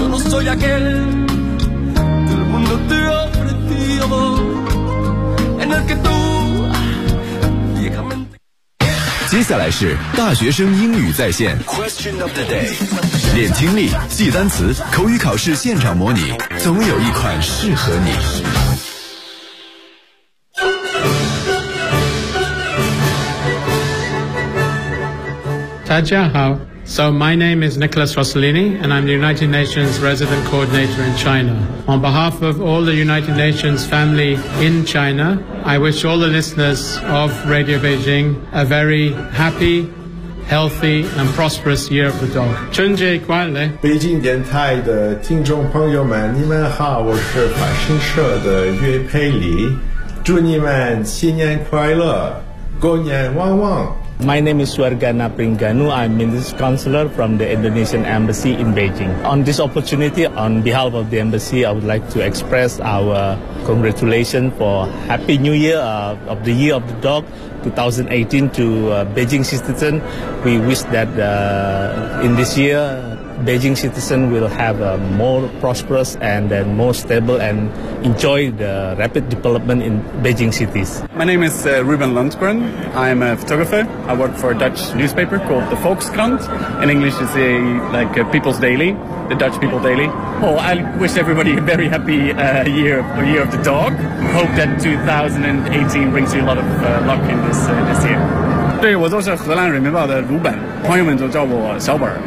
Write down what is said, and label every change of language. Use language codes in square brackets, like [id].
[es] soy aquel que el mundo te ofreció, en el que tú viejamente. [zh] 接下来是大学生英语在线 [en] Question of the day， [zh] 练听力，记单词，口语考试现场模拟，总有一款适合你。大家好。 [en] So my name is Nicholas Rossellini, and I'm the United Nations Resident Coordinator in China. On behalf of all the United Nations family in China, I wish all the listeners of Radio Beijing a very happy, healthy, and prosperous Year of the Dog. [zh] 春节快乐！北京电台的听众朋友们，你们好，我是法新社的岳佩里，祝你们新年快乐，过年旺旺。 [en] My name is Suargana Pringanu. I'm Minister Counselor from the Indonesian Embassy in Beijing. On this opportunity, on behalf of the Embassy, I would like to express our congratulations for Happy New Year of the Year of the Dog 2018 to Beijing citizens. We wish that in this year, Beijing citizens will have a more prosperous and then more stable and enjoy the rapid development in Beijing cities. My name is Ruben Lundgren. I'm a photographer. I work for a Dutch newspaper called the Volkskrant. In English, it's like a People's Daily, the Dutch People Daily. Oh, I wish everybody a very happy year of the dog. Hope that 2018 brings you a lot of luck in this year. [zh] 对，我就是荷兰人民报的鲁本，朋友们都叫我小本。